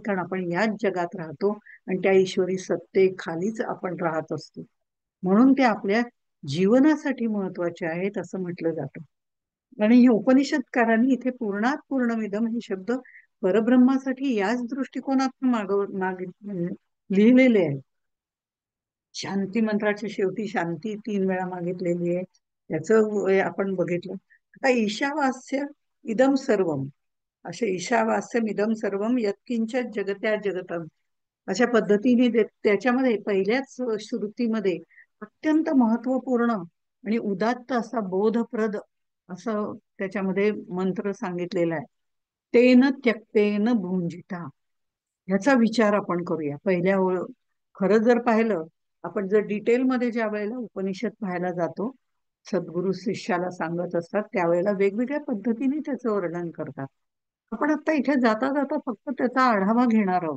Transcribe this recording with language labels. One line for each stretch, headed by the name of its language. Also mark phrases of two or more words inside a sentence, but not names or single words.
Marathi: कारण आपण याच जगात राहतो आणि त्या ईश्वरी सत्तेखालीच आपण राहत असतो, म्हणून ते आपल्या जीवनासाठी महत्वाचे आहेत असं म्हटलं जातं. आणि हे उपनिषदकारांनी इथे
Sanskrit: पूर्णात पूर्णमिदम
Marathi: हे शब्द परब्रह्मासाठी याच दृष्टिकोनातून लिहिलेले आहे. शांती मंत्राच्या शेवटी शांती 3 वेळा मागितलेली आहे, त्याचं आपण बघितलं. आता
Sanskrit: ईशावास्य इदम सर्वम,
Marathi: असे
Sanskrit: ईशावास्यम इदम सर्वम यत्किंचित जगत्या जगतम
Marathi: अशा पद्धतीने त्याच्यामध्ये पहिल्याच श्रुतीमध्ये अत्यंत महत्वपूर्ण आणि उदात्त असा बोधप्रद असं त्याच्यामध्ये मंत्र सांगितलेला आहे.
Sanskrit: तेन त्यक्तेन भुंजिता
Marathi: ह्याचा विचार आपण करूया. खरं जर पाहिलं, आपण जर डिटेलमध्ये ज्या वेळेला उपनिषद पाहायला जातो, सद्गुरु शिष्याला सांगत असतात त्यावेळेला वेगवेगळ्या पद्धतीने त्याचं वर्णन करतात. आपण आता इथे जाता जाता फक्त त्याचा आढावा घेणार आहोत.